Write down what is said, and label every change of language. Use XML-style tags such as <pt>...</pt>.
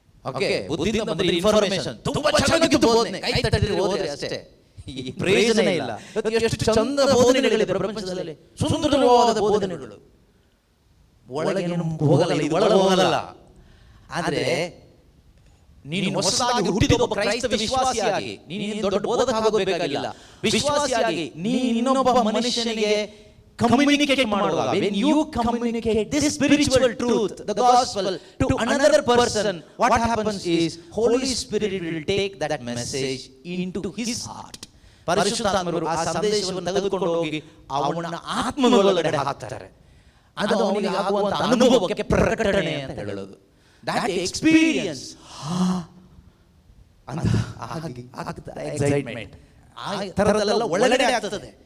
<kn>Okay, ಬುದ್ಧಿಯಿಂದ ಬಂದ್ರೆ information ತುಂಬಾ ಚೆನ್ನಾಗಿ ಬೋಧನೆ, ಕೈ ತಟ್ಟಿದ್ರೆ ಹೋದ್ರೆ ಅಷ್ಟೇ, ಈ ಪ್ರಯೋಜನ ಇಲ್ಲ. ಎಷ್ಟು ಚಂದ ಬೋಧನೆಗಳಿದೆ ಪ್ರಪಂಚದಲ್ಲಿ, ಸುಂದರವಾದ ಬೋಧನೆಗಳು. ಒಳಗೆ ಒಳಗೆ ಹೋಗಲ್ಲ. ಆದ್ರೆ ನೀನು ಹೊಸದಾಗಿ ಹುಟ್ಟಿದ ಒಬ್ಬ ಕ್ರೈಸ್ತ ವಿಶ್ವಾಸಿಯಾಗಿ, ನೀನು ದೊಡ್ಡ ಬೋಧಕ ಆಗೋಬೇಕಾಗಿಲ್ಲ. ವಿಶ್ವಾಸಿಯಾಗಿ ನೀನು ಇನ್ನೊಬ್ಬ ಮನುಷ್ಯನಿಗೆ ಕಮ್ಯುನಿಕೇಟ್ ಮಾಡುವಾಗ,</kn> <en>when you communicate this spiritual truth, the gospel, to another person, what happens is Holy Spirit will take that message into his heart.</en> <kn>ಪರಿಶುದ್ಧಾತ್ಮರು ಆ ಸಂದೇಶವನ್ನು ತೆಗೆದುಕೊಂಡು ಹೋಗಿ ಅವನ ಆತ್ಮದೊಳಗಡೆ ಹಾಕ್ತಾರೆ. ಅದು ಅವನಿಗೆ ಆಗುವಂತ ಅನುಭವಕ್ಕೆ ಪ್ರಕಟಣೆ ಅಂತ ಹೇಳೋದು.</kn> <en>that experience</en> <kn>ಅಂತ ಎಕ್ಸೈಟ್ಮೆಂಟ್ ಆ ತರದೆಲ್ಲ ಒಳಗಡೆ ಆಗ್ತದೆ.</kn>